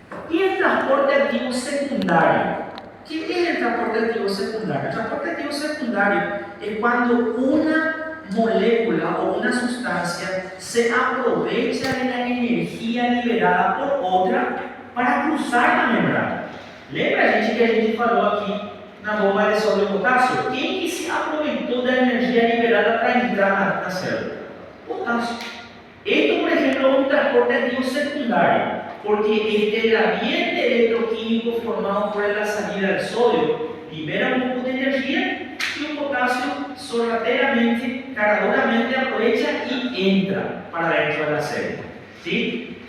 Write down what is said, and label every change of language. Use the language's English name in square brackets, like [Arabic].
[Spanish] Y el transporte activo secundario. ¿Qué es el transporte activo secundario? El transporte activo secundario es cuando una molécula o una sustancia se aprovecha de la energía liberada por otra para cruzar la membrana. [Portuguese] Lembra, gente, que a gente falou aqui na bomba de sodio potássio? Quem que se aproveitou da energia liberada para entrar na célula? Potássio. [Spanish] Esto, por ejemplo, es un transporte activo secundario, porque este gradiente electroquímico formado por la salida del sodio libera un poco de energía y el potasio sorrateramente, caraduramente aprovecha y entra para dentro de la célula. ¿Sí?